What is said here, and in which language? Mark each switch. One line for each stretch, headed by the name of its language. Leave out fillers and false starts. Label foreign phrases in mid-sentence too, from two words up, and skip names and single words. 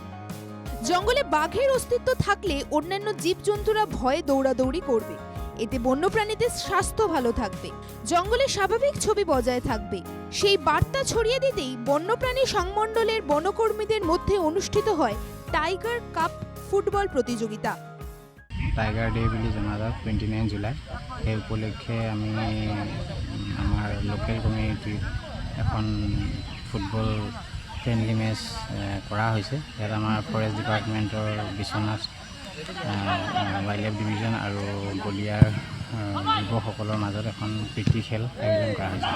Bangla: জঙ্গলে বাঘের অস্তিত্ব থাকলে অন্যান্য জীবজন্তুরা ভয়ে দৌড়াদৌড়ি করবে। এতে বন্যপ্রাণীদের স্বাস্থ্য ভালো থাকবে, জঙ্গলের স্বাভাবিক ছবি বজায় থাকবে। সেই বার্তা ছড়িয়ে দিতেই বন্যপ্রাণী সংমণ্ডলের বনকর্মীদের মধ্যে অনুষ্ঠিত হয় টাইগার কাপ ফুটবল প্রতিযোগিতা।
Assamese: টাইগাৰ ডে বুলি জনা যায় 29 জুলাই। সেই উপলক্ষে আমি আমাৰ
English: local community
Assamese: এখন
English: football friendly match
Assamese: কৰা হৈছে। ইয়াত আমাৰ
English: forest department
Assamese: বিশ্বনাথ
English: wildlife division
Assamese: আৰু গলিয়াৰ যুৱকসকলৰ মাজত এখন প্ৰীতি খেল আয়োজন কৰা হৈছে।